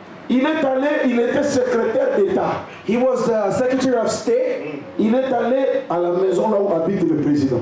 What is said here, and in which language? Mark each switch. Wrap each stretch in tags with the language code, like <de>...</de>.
<fr>Il est allé, il était secrétaire d'État.</fr> <en>He was the Secretary of State.</en> <fr>Il est allé à la maison là où habite le président.</fr>